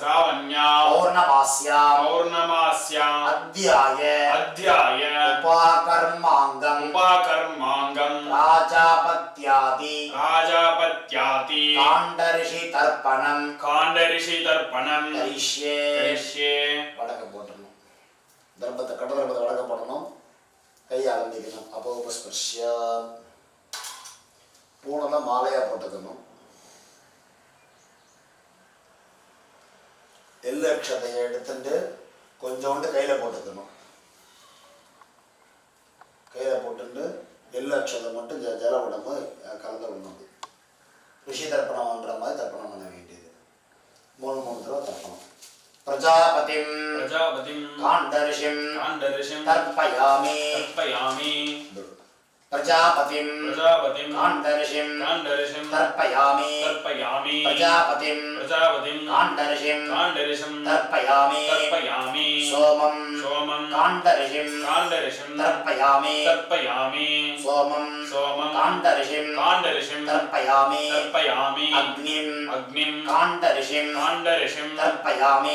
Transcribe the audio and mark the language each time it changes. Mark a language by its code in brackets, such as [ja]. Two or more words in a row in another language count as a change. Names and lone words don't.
[sa] पौर्णमास्यां अध्याय उपाकर्मांगं राजापत्यादि काण्डऋषि तर्पणं करिष्ये [ta] வடக்க போட்டுறணும் தர்பத்தை கட்ட தர்பத்தை வடக்க போடணும் கையை ஆரம்பிக்கணும் அப்போ உபஸ்பர்ஷியா பூனெல்லாம் மாலையாக போட்டுக்கணும் எள்ளு அக்ஷதையை எடுத்துட்டு கொஞ்சோண்டு கையில் போட்டுக்கணும் கையில் போட்டுட்டு எள்ளு அக்ஷதை மட்டும் ஜல உடம்பு கலந்து விடணும் ரிஷி தர்ப்பணம் பண்ணுற மாதிரி தர்ப்பணம் பண்ண வேண்டியது 3 தடவை தர்ப்பணம் [sa] प्रजापतिं काण्डऋषिं तर्पयामि प्रजापतिं काण्डऋषिं तर्पयामि प्रजापतिं काण्डऋषिं तर्पयामि सोमं काण्डऋषिं तर्पयामि सोमं काण्डऋषिं तर्पयामि अग्निं काण्डऋषिं तर्पयामि